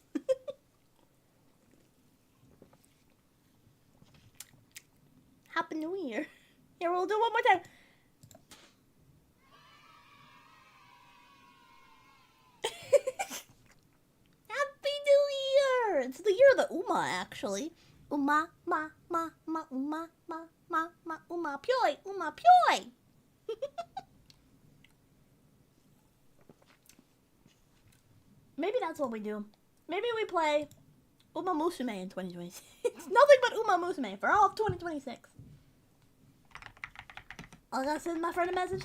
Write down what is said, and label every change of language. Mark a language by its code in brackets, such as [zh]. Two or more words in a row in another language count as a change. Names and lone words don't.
[en] Happy New Year. Here, we'll do it one more time. Happy New Year. It's the year of the Uma, actually. Uma, ma, ma, ma, uma, ma, ma, ma, uma, pyoy, uma, pyoy. Maybe that's what we do. Maybe we play Uma Musume in 2026. It's nothing but Uma Musume for all of 2026. I gotta send my friend a message.